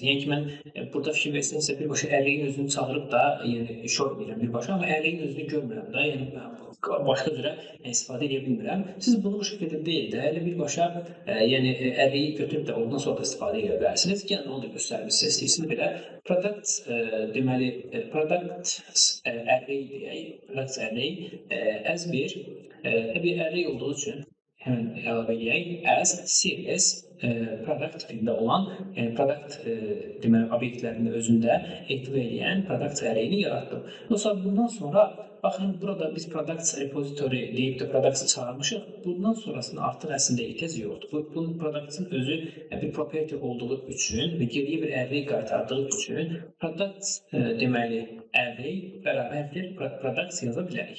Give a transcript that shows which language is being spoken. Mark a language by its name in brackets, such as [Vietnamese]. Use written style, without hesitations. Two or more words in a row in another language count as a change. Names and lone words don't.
[Azerbaijani] Yəni ki, mən burada fikir versinizsə, birbaşa array'in özünü çağırıb da, yəni show edirəm birbaşa, amma array'in özünü görmürəm da, yəni başqa cürə istifadə edə bilmirəm. Siz bunu bu şəkildə deyil də, elə birbaşa yəni array'i götürüb də ondan sonra da istifadə edə bilərsiniz. Yəni onu da göstərmək istəyirsiniz belə. Product deməli [English] product array [Azerbaijani] deyək, [English] product array as [Azerbaijani] bir təbii array olduğu üçün həmin əlavə edək [English] as CLS product [Azerbaijani] tipində olan, yəni product deməli obyektlərinin özündə ehtiva edən product array'ini yaratdım. Dostlar, bundan sonra baxın, burada biz [English] product repository [Azerbaijani] deyib də product'ı çağırmışıq. Bundan sonrasında artıq əslində ehtiyac yoxdur. Bunun product'ın özü bir property olduğu üçün və geriyə bir array qaytardığı üçün product deməli array bərabərdir product yaza bilərik.